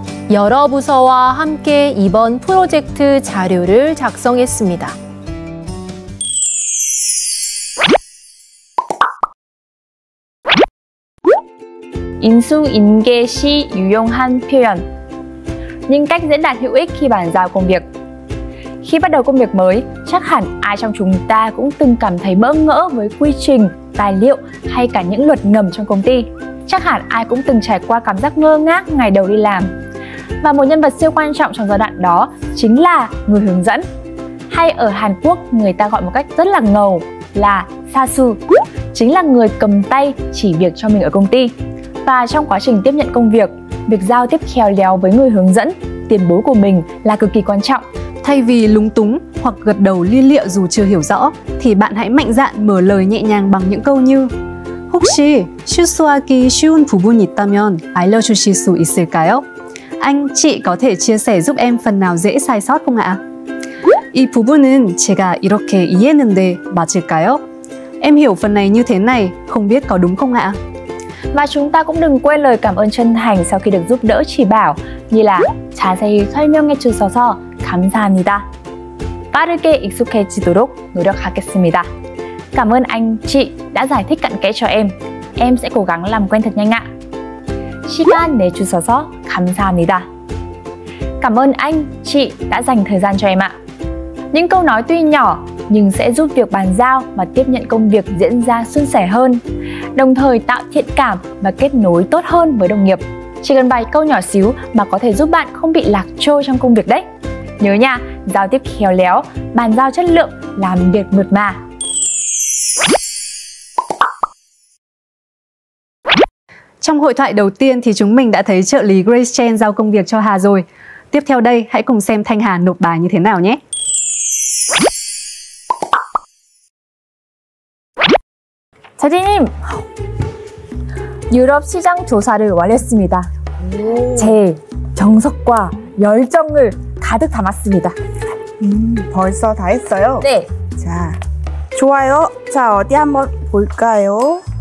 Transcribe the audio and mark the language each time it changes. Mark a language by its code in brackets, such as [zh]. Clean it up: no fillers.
[ko] 여러 부서와 함께 이번 프로젝트 자료를 작성했습니다. 인수인계 시 유용한 표현. [vi] Những cách diễn đạt hữu ích khi bàn giao công việc. Khi bắt đầu công việc mới, chắc hẳn ai trong chúng ta cũng từng cảm thấy bỡ ngỡ với quy trình, tài liệu hay cả những luật ngầm trong công ty. Chắc hẳn ai cũng từng trải qua cảm giác ngơ ngác ngày đầu đi làm. Và một nhân vật siêu quan trọng trong giai đoạn đó chính là người hướng dẫn. Hay ở Hàn Quốc người ta gọi một cách rất là ngầu là Sasu, chính là người cầm tay chỉ việc cho mình ở công ty. Và trong quá trình tiếp nhận công việc, việc giao tiếp khéo léo với người hướng dẫn, tiền bối của mình là cực kỳ quan trọng. Thay vì lúng túng, hoặc gật đầu lia lịa dù chưa hiểu rõ, thì bạn hãy mạnh dạn mở lời nhẹ nhàng bằng những câu như [ko] 혹시 실수하기 쉬운 부분이 있다면 알려주실 수 있을까요? [vi] Anh, chị có thể chia sẻ giúp em phần nào dễ sai sót không ạ? [ko] 이 부분은 제가 이렇게 이해했는데 맞을까요? [vi] Em hiểu phần này như thế này, không biết có đúng không ạ? Và chúng ta cũng đừng quên lời cảm ơn chân thành sau khi được giúp đỡ chỉ bảo, như là [ko] 자세히 설명해 주셔서 감사합니다. 빠르게 익숙해지도록 노력하겠습니다. [vi] Cảm ơn anh, chị đã giải thích cặn kẽ cho em. Em sẽ cố gắng làm quen thật nhanh ạ. [ko] 시간 내주셔서 감사합니다. [vi] Cảm ơn anh, chị đã dành thời gian cho em ạ. Những câu nói tuy nhỏ nhưng sẽ giúp việc bàn giao và tiếp nhận công việc diễn ra suôn sẻ hơn, đồng thời tạo thiện cảm và kết nối tốt hơn với đồng nghiệp. Chỉ cần vài câu nhỏ xíu mà có thể giúp bạn không bị lạc trôi trong công việc đấy. Nhớ nha, giao tiếp khéo léo, bàn giao chất lượng, làm việc mượt mà. Trong hội thoại đầu tiên thì chúng mình đã thấy trợ lý Grace Chen giao công việc cho Hà rồi. Tiếp theo đây, hãy cùng xem Thanh Hà nộp bài như thế nào nhé. [ko] 자진님, 유럽 시장 조사를 완료했습니다. 제 정석과 열정을 가득 담았습니다. 벌써 다 했어요? 네. 자, 좋아요. 자, 어디 한번 볼까요?